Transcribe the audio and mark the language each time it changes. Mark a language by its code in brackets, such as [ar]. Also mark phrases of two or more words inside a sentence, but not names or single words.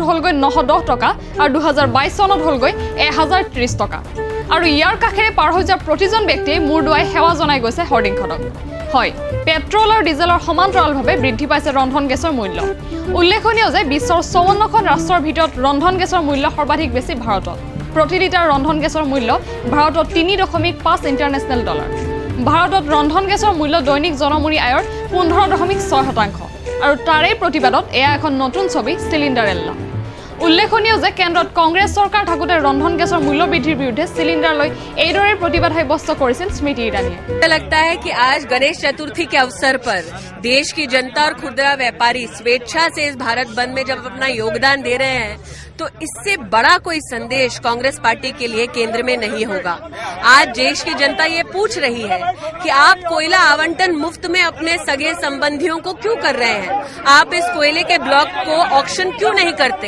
[as] হলগৈ 910 টকা আৰু 2022 চনত হলগৈ 1030 টকা আৰু ইয়াৰ কাষেৰে পাৰ হৈ যোৱা প্ৰতিজন ব্যক্তিয়ে মূৰ দুৱাই সেৱা জনাই গৈছে হৰ্ডিংখনক হয় পেট্ৰল আৰু ডিজেলৰ সমান্তৰালভাৱে বৃদ্ধি পাইছে ৰন্ধন গেছৰ মূল্য উল্লেখনীয় যে বিশ্বৰ 54খন ৰাষ্ট্ৰৰ ভিতৰত ৰন্ধন গেছৰ মূল্য সৰ্বাধিক বেছি ভাৰতত প্ৰতি লিটাৰ ৰন্ধন গেছৰ মূল্য ভাৰতত 3.5 [en] international dollar [as] ভাৰতত ৰন্ধন গেছৰ মূল্য দৈনিক জনমূৰি আয়ৰ 15.6% আৰু তাৰে প্ৰতিবাদত এয়া এখন নতুন ছবি চিলিণ্ডাৰেল্লা উল্লেখনীয় যে কেন্দ্ৰত কংগ্ৰেছ চৰকাৰ থাকোতে ৰন্ধন গেছৰ মূল্য বৃদ্ধিৰ বিৰুদ্ধে সিলিন্ডर লৈ এইদৰে প্ৰতিবাদ সাব্যস্ত কৰিছিল স্মৃতি ইৰাণীয়ে [hi] लगता है कि आज गणेश चतुर्थी के अवसर पर देश की जनता और खुदरा व्यापारी स्वेच्छा से इस भारत बंद में जब अपना योगदान दे रहे हैं तो इससे बड़ा कोई संदेश कांग्रेस पार्टी के लिए केंद्र में नहीं होगा। आज देश की जनता ये पूछ रही है कि आप कोयला आवंटन मुफ्त में अपने सगे संबंधियों को क्यों कर रहे हैं, आप इस कोयले के ब्लॉक को ऑक्शन क्यों नहीं करते।